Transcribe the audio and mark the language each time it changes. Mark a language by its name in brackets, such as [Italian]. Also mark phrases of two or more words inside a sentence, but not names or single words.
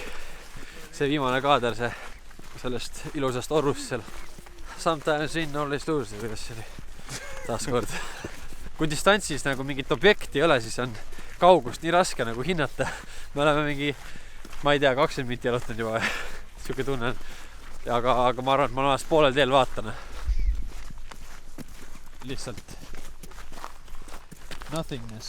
[Estonian] See viimane kaader sellest ilusast orrust seal. [English] Sometimes in, always lose, [Estonian] kuidas see oli taaskord. Kui distantsis nagu mingit objekti ei ole, siis on kaugust nii raske nagu hinnata. Me oleme mingi, ma ei tea, 20 minti jalutanud juba. Siuke tunne on. Aga ma arvan, et ma olen poolel teel vaatan. Lihtsalt nothingness.